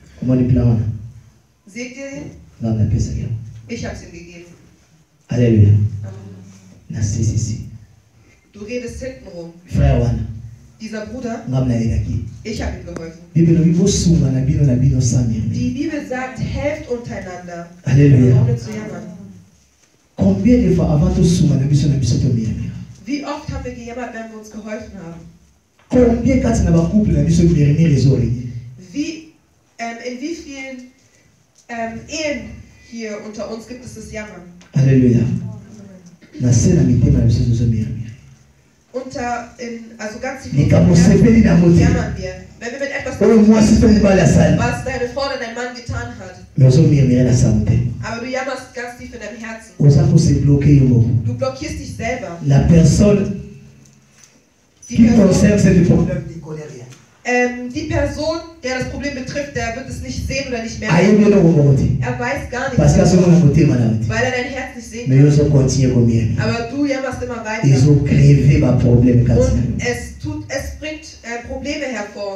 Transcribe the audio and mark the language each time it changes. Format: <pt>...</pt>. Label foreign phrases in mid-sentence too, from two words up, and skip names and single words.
<de>Seht ihr ihn? Ich habe es ihm gegeben.</de> <fr>Alléluia.</fr> <de>Du redest hinten rum.</de> <fr>Frère Wana.</fr> <de>Dieser Bruder, ich habe ihm geholfen. Die Bibel sagt, helft untereinander.</de> <fr>Alléluia.</fr> <de>Ohne zu jammern.</de> <fr>Combien de fois avant tout</fr> <ln>souma na biso</ln> <de>Wie oft haben wir gejammert, wenn wir uns geholfen haben?</de> <ln>Combien kati na ba couple na biso murmure ezori?</ln> <de>Wie in wie vielen Ehen hier unter uns gibt es das Jammern?</de> <fr>Alléluia.</fr> <ln>Na sena mitema na biso murmure.</ln> <de>Also ganz viel jammern wir. Wenn wir mit etwas was deine Frau oder dein Mann getan hat. Aber du jammerst ganz tief in deinem Herzen. Du blockierst dich selber.</de> <fr>La personne qui concerne ce problème ne connaît rien.</fr> <de>Die Person, der das Problem betrifft, der wird es nicht sehen oder nicht merken. Er weiß gar nicht, weil er dein Herz nicht sehen kann. Aber du jammerst immer weiter. Und es bringt Probleme hervor.</de>